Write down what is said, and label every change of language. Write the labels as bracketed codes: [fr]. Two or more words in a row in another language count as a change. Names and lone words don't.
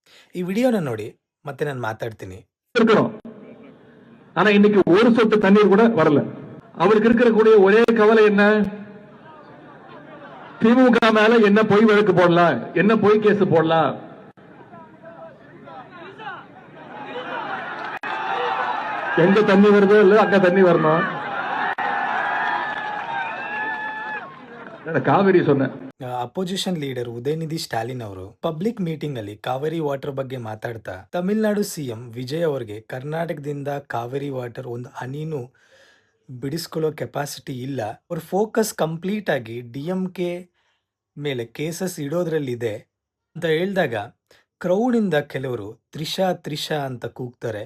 [kn] ಈ ವಿಡಿಯೋನ ನೋಡಿ ಮತ್ತೆ ನಾನು மாத்தாடுತೀನಿ. [ta] இருக்கணும். ஆனா இன்னைக்கு ஒரு சொட்டு தண்ணீர் கூட வரல. அவருக்கு இருக்கக்கூடிய ஒரே கவலை என்ன? திமுக மேல என்ன பொய் வழக்கு போடலாம், என்ன பொய் கேஸ் போடலாம். எங்க தண்ணி வருதோ இல்ல அங்க தண்ணி வரணும். [kn] ಕಾವೇರಿ ಸೊನ್ನೆ. [en] opposition leader [kn] ಉದಯನಿಧಿ ಸ್ಟಾಲಿನ್ ಅವರು [en] public meeting [kn] ಅಲ್ಲಿ ಕಾವೇರಿ ವಾಟರ್ ಬಗ್ಗೆ ಮಾತಾಡ್ತಾ ತಮಿಳುನಾಡು ಸಿಎಂ ವಿಜಯ್ ಅವರಿಗೆ ಕರ್ನಾಟಕದಿಂದ ಕಾವೇರಿ ವಾಟರ್ ಒಂದು ಹನಿನೂ ಬಿಡಿಸ್ಕೊಳ್ಳೋ ಕೆಪಾಸಿಟಿ ಇಲ್ಲ, ಅವ್ರ [en] focus complete [kn] ಆಗಿ DMK ಮೇಲೆ ಕೇಸಸ್ ಇಡೋದ್ರಲ್ಲಿದೆ ಅಂತ ಹೇಳಿದಾಗ ಕ್ರೌಡಿಂದ ಕೆಲವರು ತ್ರಿಷಾ ತ್ರಿಷಾ ಅಂತ ಕೂಗ್ತಾರೆ.